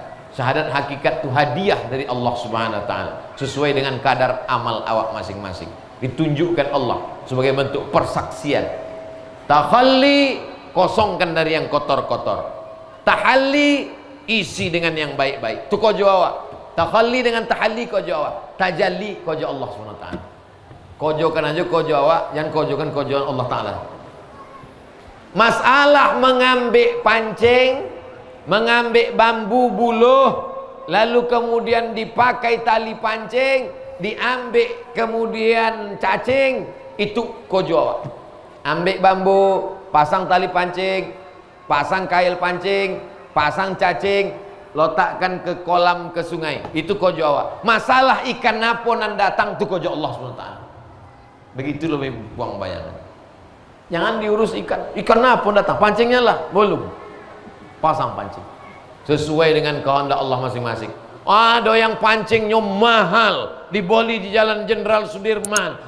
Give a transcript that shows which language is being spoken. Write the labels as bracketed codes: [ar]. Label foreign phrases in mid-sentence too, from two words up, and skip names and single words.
[id] Syahadat hakikat itu hadiah dari Allah [ar] سبحانه وتعالى [id] sesuai dengan kadar amal awak masing-masing, ditunjukkan Allah sebagai bentuk persaksian. Takhalli, kosongkan dari yang kotor-kotor. Tahalli, isi dengan yang baik-baik. [min] Itu kojo awak. [id] Takhalli dengan tahalli [min] kojo awak. Tajalli kojo Allah SWT. Kojokan aja kojo awak, yang kojokan kojoan Allah Ta'ala. [id] Masalah mengambil pancing, mengambil bambu buluh, lalu kemudian dipakai tali pancing, diambil kemudian cacing, itu [min] kojo awak. [id] Ambil bambu, pasang tali pancing, pasang kail pancing, pasang cacing, letakkan ke kolam, ke sungai. Itu [min] kojo awak. [id] Masalah ikan apa nan datang itu kojo Allah SWT. Begitu lebih buang bayangan. Jangan diurus ikan. Ikan apa datang? Pancingnya lah, belum. Pasang pancing. Sesuai dengan kehendak Allah masing-masing. Ada yang pancingnya mahal, dibeli di Jalan Jenderal Sudirman.